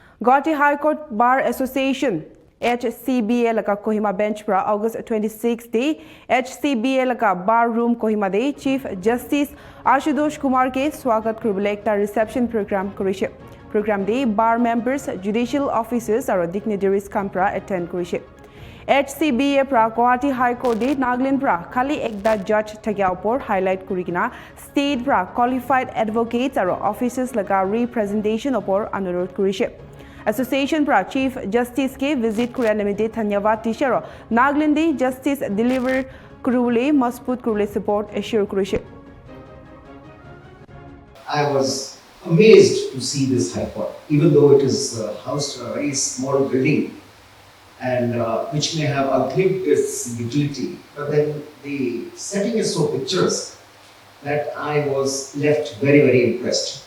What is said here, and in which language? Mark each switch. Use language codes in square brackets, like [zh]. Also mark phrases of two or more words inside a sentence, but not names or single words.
[nag] Guwahati High Court Bar Association Hcba laka Kohima bench pra August 26 day Hcba laka bar room Kohima day Chief Justice Ashutosh Kumar ke swagat kuribole ekta [en] reception program [nag] korise. Program day [en] bar members, judicial officers [nag] aro dignitaries kan pra attend korise. Hcba pra Guwahati High Court day Nagaland pra khali ekta judge thakya upor highlight kurikina state pra [en] qualified advocates [nag] aro officers laga representation upor anurodh korise. Association pra Chief Justice ke visit kuria nimite dhanyawad tisharo Nagaland day justice deliver kurule masbut kurule support assure kurise. [en] I was amazed to see this High Court, even though it is housed in a very small building and which may have outlived its utility, but then the setting is so picturesque that I was left very, very impressed.